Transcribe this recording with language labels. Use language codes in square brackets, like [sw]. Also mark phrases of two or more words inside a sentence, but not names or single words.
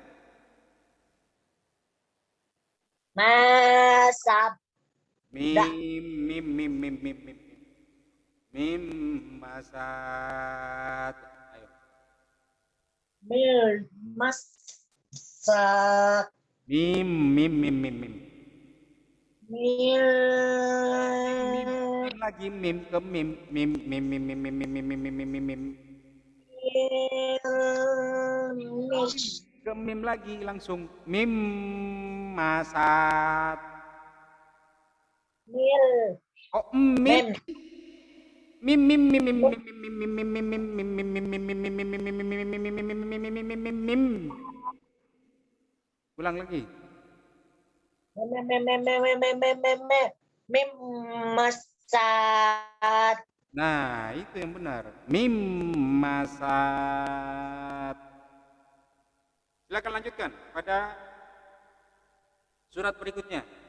[ar] Masab. Mim masad. Ayo. Masak. Mim. Mil. [id] Mim lagi mim ke mim ke mim lagi langsung [ar] mim masad. Mil. Oh mim Mem. mim mim mim mim mim. [id] Ulang lagi. [ar] Mem. Masad. [id] Nah, itu yang benar. [ar] Mim masad. [id] Silakan lanjutkan pada surat berikutnya.